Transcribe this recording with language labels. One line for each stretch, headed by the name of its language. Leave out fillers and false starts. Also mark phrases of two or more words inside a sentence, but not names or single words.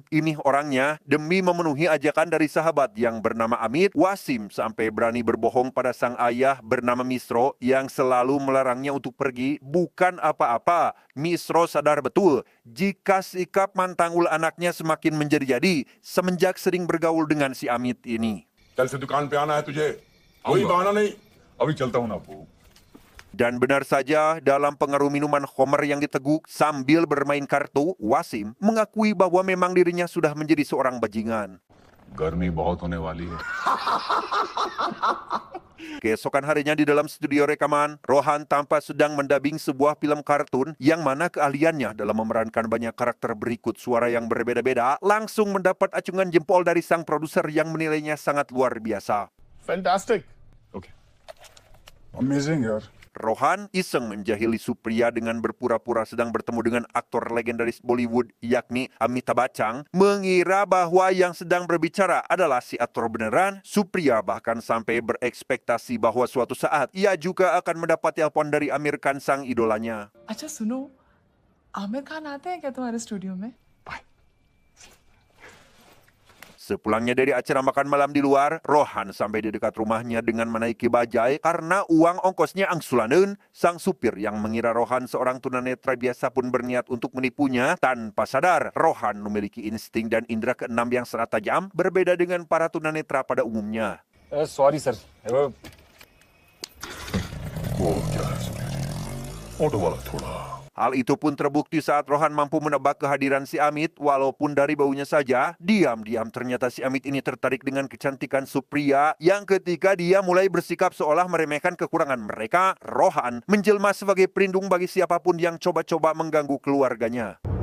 Indonesian: Ini orangnya, demi memenuhi ajakan dari sahabat yang bernama Amit, Wasim sampai berani berbohong pada sang ayah bernama Misro yang selalu melarangnya untuk pergi. Bukan apa-apa, Misro sadar betul jika sikap mantangul anaknya semakin menjadi-jadi semenjak sering bergaul dengan si Amit ini.
Hindi: कल से दुकान पे आना है तुझे, कोई बहाना नहीं, अभी चलता हूँ ना अब्बू.
Indonesian: Dan benar saja, dalam pengaruh minuman Homer yang diteguk sambil bermain kartu, Wasim mengakui bahwa memang dirinya sudah menjadi seorang bajingan.
Hindi: गर्मी बहुत होने वाली है.
Indonesian: Keesokan harinya di dalam studio rekaman, Rohan tampak sedang mendabing sebuah film kartun yang mana keahliannya dalam memerankan banyak karakter berikut suara yang berbeda-beda langsung mendapat acungan jempol dari sang produser yang menilainya sangat luar biasa.
English: Fantastic. Okay. Amazing यार.
Indonesian: Rohan iseng menjahili Supriya dengan berpura-pura sedang bertemu dengan aktor legendaris Bollywood yakni Amitabh Bachchan, mengira bahwa yang sedang berbicara adalah si aktor beneran. Supriya bahkan sampai berekspektasi bahwa suatu saat ia juga akan mendapat telepon dari Amir Khan sang idolanya.
Hindi: अच्छा सुनो, आमिर खान आते हैं क्या तुम्हारे स्टूडियो में?
Indonesian: Sepulangnya dari acara makan malam di luar, Rohan sampai di dekat rumahnya dengan menaiki bajai karena uang ongkosnya angsulaneun. Sang supir yang mengira Rohan seorang tunanetra biasa pun berniat untuk menipunya. Tanpa sadar, Rohan memiliki insting dan indera keenam yang sangat tajam, berbeda dengan para tunanetra pada umumnya.
English: Sorry sir.
Hindi: वो क्या है सुनेरी? ऑटो वाला थोड़ा.
Indonesian: Hal itu pun terbukti saat Rohan mampu menebak kehadiran si Amit, walaupun dari baunya saja, diam-diam ternyata si Amit ini tertarik dengan kecantikan Supriya, yang ketika dia mulai bersikap seolah meremehkan kekurangan mereka, Rohan menjelma sebagai pelindung bagi siapapun yang coba-coba mengganggu keluarganya.